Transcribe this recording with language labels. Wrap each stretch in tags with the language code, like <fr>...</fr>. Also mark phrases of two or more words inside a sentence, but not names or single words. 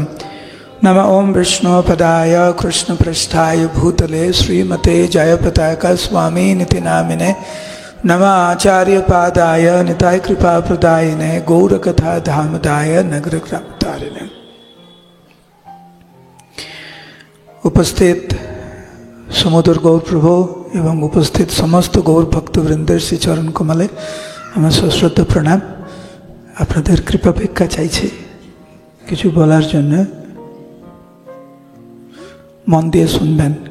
<sa>नमः ओं विष्णुपदाय कृष्णपृष्ठाय भूतले श्रीमते जयपताका स्वामिनिति नामिने। नमः आचार्यपादाय निताय कृपाप्रदायिने गौरकथा धामदाय नगरग्रामतारिणे।</sa> <bn>उपस्थित সমুদর গৌর প্রভু এবং উপস্থিত সমস্ত গৌর ভক্তবৃন্দের শ্রী চরণ কমলে আমার সশ্রদ্ধ প্রণাম। আপনাদের কৃপা ভিক্ষা চাইছি কিছু বলার জন্য, মন দিয়ে শুনবেন।</bn>